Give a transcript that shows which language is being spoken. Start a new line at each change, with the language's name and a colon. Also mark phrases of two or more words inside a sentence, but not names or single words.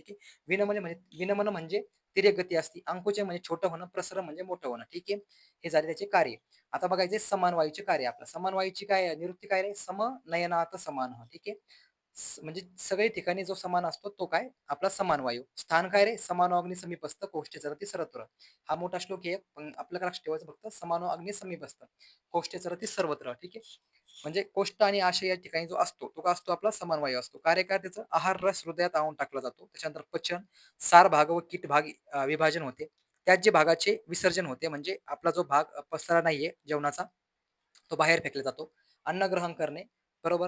Marathi: आहे विनमन म्हणजे तिर्यक गती असते अंकुचे म्हणजे छोटं होणं प्रसरण म्हणजे मोठं होणं ठीक आहे हे झाले त्याचे कार्य आता बघायचे समान वायूचे कार्य आपलं समान वायूची काय निवृत्ती काय रे सम नयनात समान ठीक आहे म्हणजे सगळे ठिकाणी जो समान असतो तो काय आपला समान वायू स्थान काय रे
Sanskrit: समानो अग्नि समीपस्थ कोष्ठे चरती सर्वत्र
Marathi: हा मोठा श्लोक आहे पण आपल्याला लक्षात ठेवायचं फक्त
Sanskrit: समानो अग्नि समीपस्थ कोष्ठे चरती सर्वत्र
Marathi: ठीक आहे म्हणजे कोष्ठ आणि आशय या ठिकाणी जो असतो तो का असतो आपला समान वायू असतो कार्य काय त्याचं आहार रस हृदयात आणून टाकला जातो त्याच्यानंतर पचन सार भाग व कीट भाग विभाजन होते त्यात जे भागाचे विसर्जन होते म्हणजे आपला जो भाग पसरा नाहीये जेवणाचा तो बाहेर फेकला जातो अन्न ग्रहण करणे बरोबर.